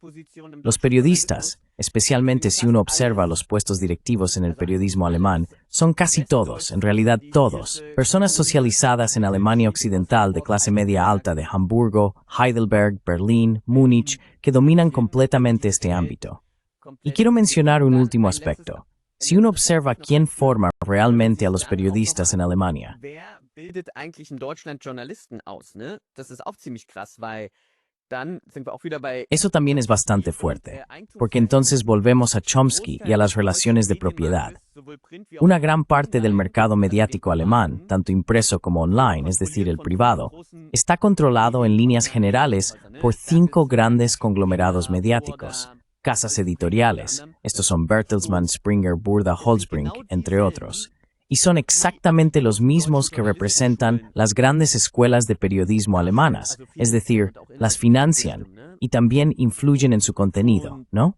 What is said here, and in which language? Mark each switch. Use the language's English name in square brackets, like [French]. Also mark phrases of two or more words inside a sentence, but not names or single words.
[Spanish] Los periodistas, especialmente si uno observa los puestos directivos en el periodismo alemán, son casi todos, en realidad todos, personas socializadas en Alemania Occidental de clase media alta de Hamburgo, Heidelberg, Berlín, Múnich, que dominan completamente este ámbito. Y quiero mencionar un último aspecto. Si uno observa quién forma realmente a los periodistas en Alemania, [German] Wer bildet eigentlich in Deutschland Journalisten aus, ne? Das ist auch ziemlich krass, weil dann sind wir auch wieder bei [Spanish] eso también es bastante fuerte, porque entonces volvemos a Chomsky y a las relaciones de propiedad. Una gran parte del mercado mediático alemán, tanto impreso como online, es decir, el privado, está controlado en líneas generales por 5 grandes conglomerados mediáticos, casas editoriales, estos son Bertelsmann, Springer, Burda, Holzbrink, entre otros, y son exactamente los mismos que representan las grandes escuelas de periodismo alemanas, es decir, las financian y también influyen en su contenido, ¿no?